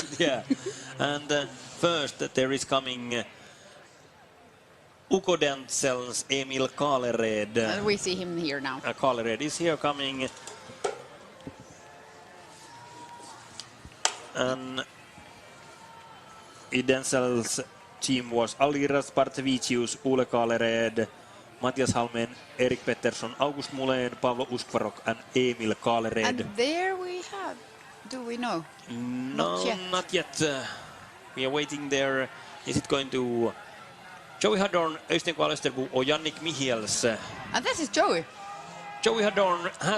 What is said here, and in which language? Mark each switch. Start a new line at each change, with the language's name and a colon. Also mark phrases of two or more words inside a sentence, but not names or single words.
English: Yeah, and first there is coming Uko Densel's Emil Kalered. We see him here now. Kalered is here coming. And Densel's team was Aliras Partevicius, Ule Kalered, Matias Halmén, Erik Pettersson, August Mulen, Pavlo Uskvarok and Emil Kalered. And there we have, do we know? No, not yet. We are waiting there. Is it going to Joey Hadorn, Øystein Kval Österbo or Yannick Michels? And this is Joey. Joey Hadorn has